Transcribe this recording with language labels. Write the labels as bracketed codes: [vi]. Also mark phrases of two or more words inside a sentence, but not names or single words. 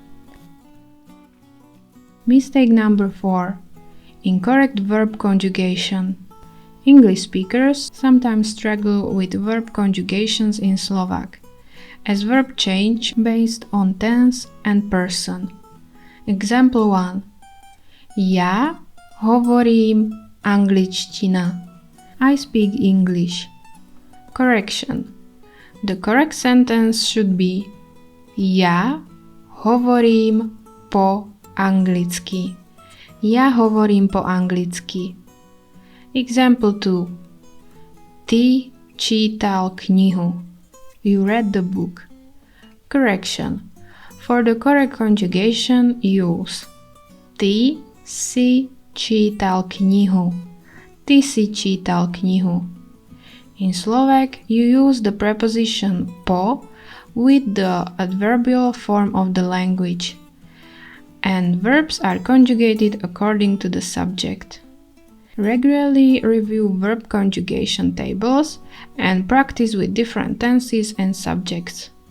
[en] Mistake number 4. Incorrect verb conjugation. English speakers sometimes struggle with verb conjugations in Slovak. as verb change based on tense and person. Example 1. [sk] Ja hovorím angličtina. [en] I speak English. Correction. The correct sentence should be [sk] Ja hovorím po anglicky. Ja hovorím po anglicky. [en] Example 2. [sk] Ty čítal knihu. [en] You read the book. Correction. For the correct conjugation, use [sk] Ty si čítal knihu. Ty si čítal knihu. [en] In Slovak, you use the preposition po with the adverbial form of the language, and verbs are conjugated according to the subject. Regularly review verb conjugation tables and practice with different tenses and subjects.